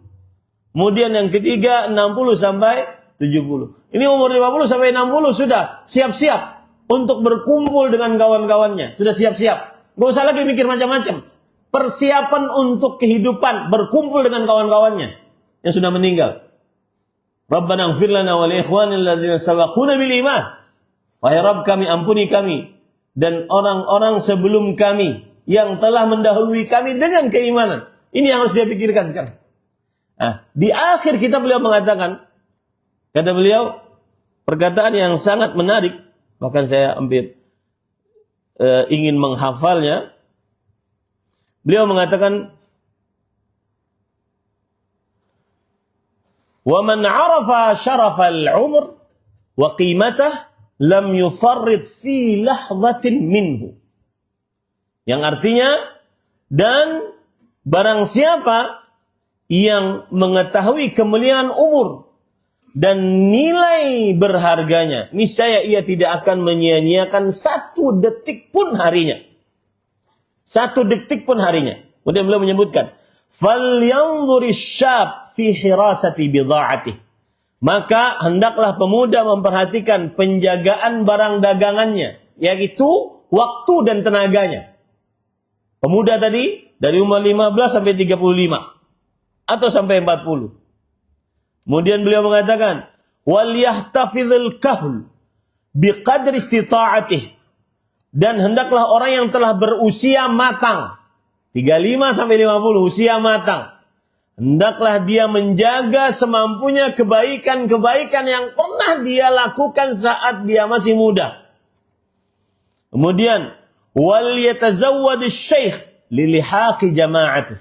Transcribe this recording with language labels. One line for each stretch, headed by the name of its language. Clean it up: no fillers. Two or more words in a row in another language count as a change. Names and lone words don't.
Indonesian: Kemudian yang ketiga 60 sampai 70. Ini umur 50 sampai 60 sudah siap-siap untuk berkumpul dengan kawan-kawannya. Sudah siap-siap. Gak usah lagi mikir macam-macam. Persiapan untuk kehidupan. Berkumpul dengan kawan-kawannya yang sudah meninggal.
Arabic: ربنا اغفر لنا ولإخواننا الذين سبقونا بالإيمان.
Indonesian: Wahai Rabb kami, ampuni kami dan orang-orang sebelum kami yang telah mendahului kami dengan keimanan. Ini yang harus dia pikirkan sekarang. Nah, di akhir kitab beliau mengatakan, kata beliau, perkataan yang sangat menarik. Bahkan saya ingin menghafalnya. Beliau mengatakan,
Arabic: "ومن عرف شرف العمر وقيمته لم يفرط في لحظة منه."
Indonesian: Yang artinya, dan barang siapa yang mengetahui kemuliaan umur dan nilai berharganya, niscaya ia tidak akan menyia-nyiakan 1 detik pun harinya. 1 detik pun harinya. Kemudian beliau menyebutkan,
Arabic: "فلينظر الشاب في حراسة بضاعته."
Indonesian: Maka hendaklah pemuda memperhatikan penjagaan barang dagangannya, yaitu waktu dan tenaganya. Pemuda tadi dari umur 15 sampai 35 atau sampai 40. Kemudian beliau mengatakan,
Arabic: وليحتفظ الكهل بقدر استطاعته.
Indonesian: Dan hendaklah orang yang telah berusia matang, 35 sampai 50 usia matang, hendaklah dia menjaga semampunya kebaikan-kebaikan yang pernah dia lakukan saat dia masih muda.
Arabic: Kemudian وليتزود الشيخ للحاق جماعته.